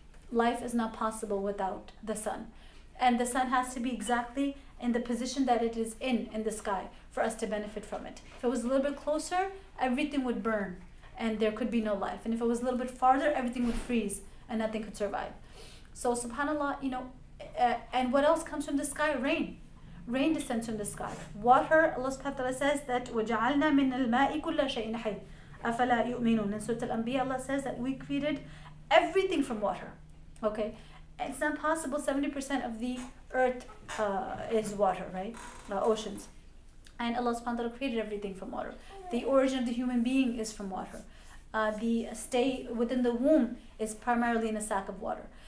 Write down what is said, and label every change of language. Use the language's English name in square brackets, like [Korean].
[English] Life is not possible without the sun. And the sun has to be exactly in the position that it is in the sky for us to benefit from it. If it was a little bit closer, everything would burn and there could be no life. And if it was a little bit farther, everything would freeze and nothing could survive. So subhanAllah, and what else comes from the sky? Rain. Rain descends from the sky. Water, Allah subhanahu wa ta'ala says that [Arabic] وَجَعَلْنَا مِنَ الْمَاءِ كُلَّ شَيْءٍ حَيٍّ أَفَلَا يُؤْمِنُونَ. [English] In Surah Al-Anbiya, Allah says that we created everything from water. Okay? It's not possible. 70% of the earth is water, right? Oceans. And Allah subhanahu wa ta'ala created everything from water. The origin of the human being is from water. The stay within the womb is primarily in a sack of water.